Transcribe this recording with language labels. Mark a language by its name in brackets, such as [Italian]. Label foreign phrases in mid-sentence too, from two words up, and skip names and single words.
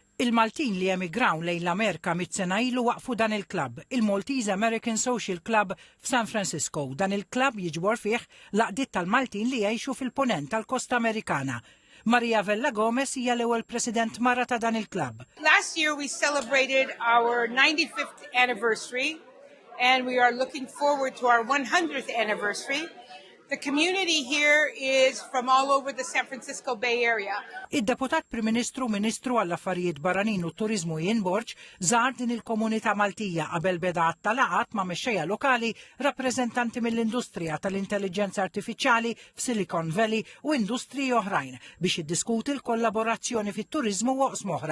[Maltese] Il-Maltin li emigraw lejn l-Amerika mit-sena ilu waqfu dan il-klabb, il-Maltese American Social Club f'San Francisco. Dan il-klabb jiġbor fih laqdiet tal-Maltin li jgħixu fil-ponent tal-Kosta Amerikana. Maria Vella Gomez hija l-ewwel President mara ta' dan il-klabb. [English] Last year we celebrated our 95th anniversary and we are looking forward to our 100th anniversary. The community here is from all over the San Francisco Bay Area. [Maltese] Id-Deputat Prim Ministru għall-Affarijiet Barranin u Turizmu Ian Borch żar din il-komunità Maltija qabel beda tal-laqat ma' mexxejja lokali, rappreżentanti mill-industrija tal-intelligenza artifiċjali f'Silicon Valley u industriji oħrajn biex jiddiskuti l-kollaborazzjoni fit-turizmu u oqsma oħra.